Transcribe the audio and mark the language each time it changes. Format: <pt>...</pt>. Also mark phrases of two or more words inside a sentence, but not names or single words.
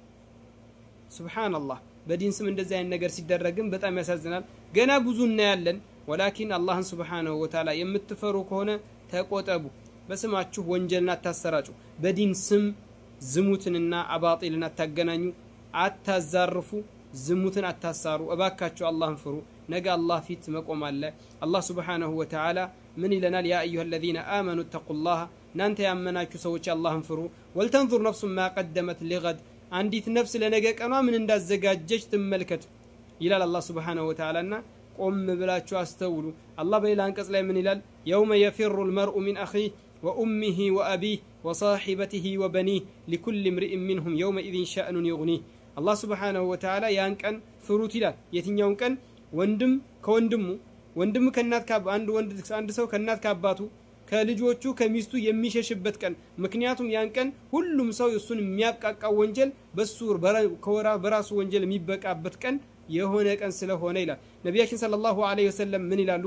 <am>ሱብሃንአላህ። በዲን ስም እንደዚህ አይነት ነገር ሲደረግም በጣም ያሳዝናል። ገና ብዙ እናያለን። ወላኪን አላህን</am> <ar>سبحانه وتعالى</ar> <am>የምትፈሩ ከሆነ ተቆጠቡ። በስማችሁ ወንጀልን አታሰራጩ። በዲን ስም ዝሙትንና አባጢልን አታገናኙ፣ አታዛርፉ፣ ዝሙትን አታሳሩ። እባካችሁ አላህን ፍሩ። ነገ አላህ ፊት መቆም አለ። አላህ</am> <ar>سبحانه وتعالى</ar> <am>ምን ይለናል?</am> <ar>يا أيها الذين آمنوا اتقوا الله</ar> <am>እናንተ ያመናችሁ ሰዎች አላህን ፍሩ።</am> <ar>ولتنظر نفس ما قدمت لغد</ar> <am>አንዲት ነፍስ ለነገ ቀኗ ምን እንዳዘጋጀች ትመልከት ይላል አላህ</am> <ar>سبحانه وتعالى</ar> <am>ቆም ብላችሁ አስተውሉ። አላህ በሌላ አንቀጽ ላይ ምን ይላል?</am> <ar>يوم يفر المرء من أخيه وأمه وأبيه وصاحبته وبنيه لكل امرئ منهم يومئذ شأن يغنيه።</ar> <am>አላህ ሱብሃነሁ ወተዓላ ያን ቀን ፍሩት ይላል። የትኛውን ቀን? ወንድም ከወንድሙ፣ ወንድም ከእናት አንድ ሰው ከእናት ከአባቱ ከልጆቹ ከሚስቱ የሚሸሽበት ቀን። ምክንያቱም ያን ቀን ሁሉም ሰው እሱን የሚያቃቃው ወንጀል በራሱ ወንጀል የሚበቃበት ቀን የሆነ ቀን ስለሆነ ይላል ነብያችን</am> <ar>صلى الله عليه وسلم።</ar> <am>ምን ይላሉ?</am>